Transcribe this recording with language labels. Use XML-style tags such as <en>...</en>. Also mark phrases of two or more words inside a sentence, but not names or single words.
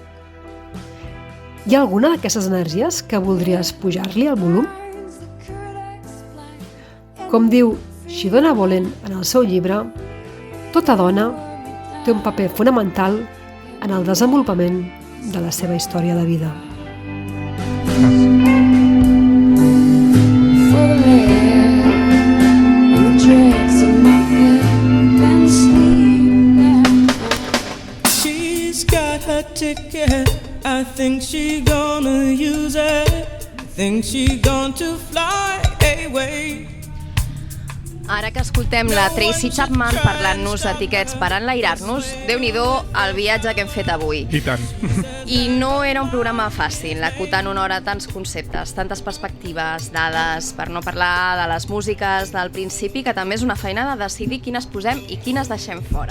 <ca>Hi ha alguna d'aquestes energies que voldries pujar-li al volum? Com diu Shidona Bolen en el seu llibre, tota dona té un paper fonamental en el desenvolupament de la seva història de vida.</ca> <en>She's got her ticket, I think she gonna use it, I think she going to fly away.</en> <ca>Ara que escoltem la Tracy Chapman parlant-nos de tiquets per enlairar-nos, Déu-n'hi-do el viatge que hem fet avui. I tant. I no era un programa fàcil, acotant una hora tants conceptes, tantes perspectives, dades, per no parlar de les músiques del principi, que també és una feina de decidir quines posem i quines deixem fora.</ca>